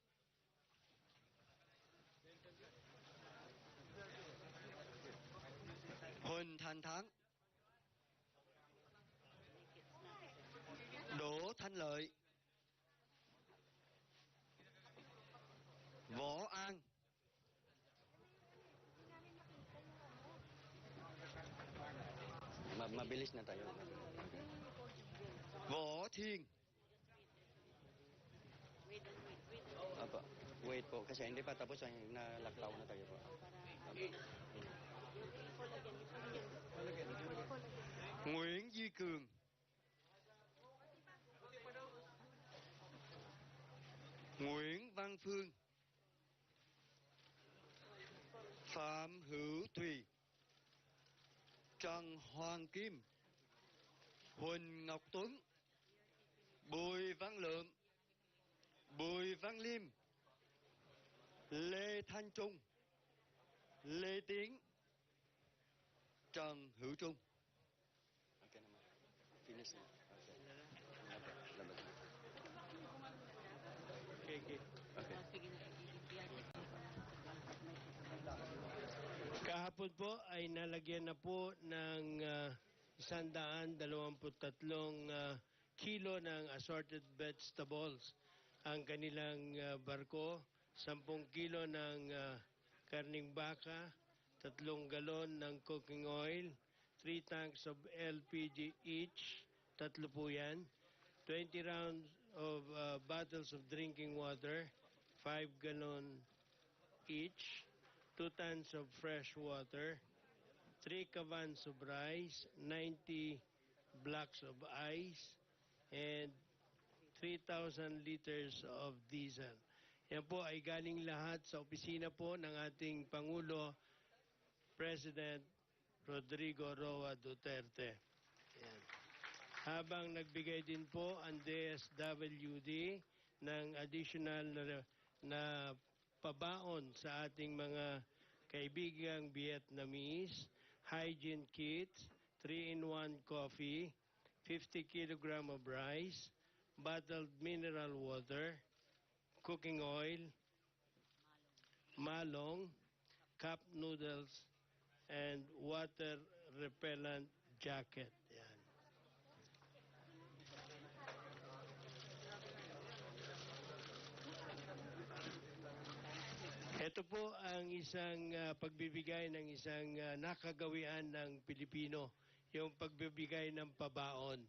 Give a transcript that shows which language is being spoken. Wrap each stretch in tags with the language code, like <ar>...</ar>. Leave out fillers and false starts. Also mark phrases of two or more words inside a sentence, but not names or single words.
<tl>Huỳnh Thanh Thắng. Đỗ Thanh Lợi. Võ An. Mabilis na tayo. Võ Thiên. Apa? Wait po, kasi hindi pa tapos ay nalakaw na tayo po. Nguyễn Duy Cường. Nguyễn Văn Phương. Phạm Hữu Thùy. Trần Hoàng Kim. Huỳnh Ngọc Tuấn. Bùi Văn Lượng. Bùi Văn Liêm. Lê Thanh Trung. Lê Tiến. Trần Hữu Trung. Kahapon po ay nalagyan na po ng 123 kilo ng</tl> <en>assorted vegetables</en> <tl>ang kanilang barko 10 kilo ng karning baka, 3 galon ng</tl> <en>cooking oil,</en> <tl>3</tl> <en>tanks of LPG each,</en> <tl>tatlo po yan, 20</tl> <en>rounds of bottles of drinking water, 5 gallon each, 2 tons of fresh water, 3 cavans of rice, 90 blocks of ice, and 3,000 liters of diesel.</en> <tl>Yan po ay galing lahat sa opisina po ng ating Pangulo, President Rodrigo Roa Duterte. Yan. Habang nagbigay din po ang DSWD ng additional na pabaon sa ating mga kaibigang Vietnamese,</tl> <en>hygiene kits, 3-in-1 coffee, 50 kilogram of rice, bottled mineral water, cooking oil, malong, cup noodles, and water repellent jacket.</en> <tl>Yan. Ito po ang isang pagbibigay ng isang nakagawian ng Pilipino, yung pagbibigay ng pabaon.</tl>